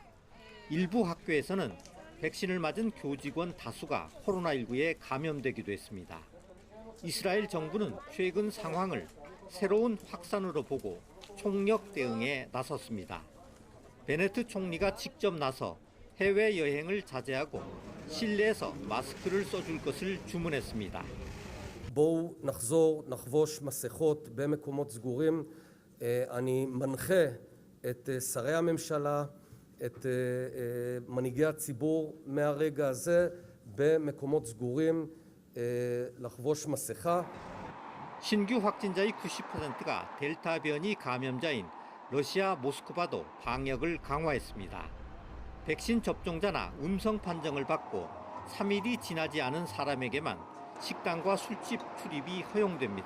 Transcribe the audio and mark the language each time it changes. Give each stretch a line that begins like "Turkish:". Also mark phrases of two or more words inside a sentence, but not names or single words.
Korean: 일부 학교에서는 백신을 맞은 교직원 다수가 코로나19에 감염되기도 했습니다. 이스라엘 정부는 최근 상황을 새로운 확산으로 보고 총력 대응에 나섰습니다. 베네트 총리가 직접 나서 해외여행을 자제하고 실내에서 마스크를 써줄 것을 주문했습니다.
Hebrew: בואו נחזור, נחבוש מסכות במקומות סגורים. אני מנחה את שרי הממשלה, את מנהיגי הציבור מהרגע הזה במקומות סגורים לחבוש מסכה.
Korean: 신규 확진자의 90%가 델타 변이 감염자인 러시아 모스크바도 방역을 강화했습니다. 백신 접종자나 음성 판정을 받고 3일이 지나지 않은 사람에게만 식당과 술집 출입이 허용됩니다.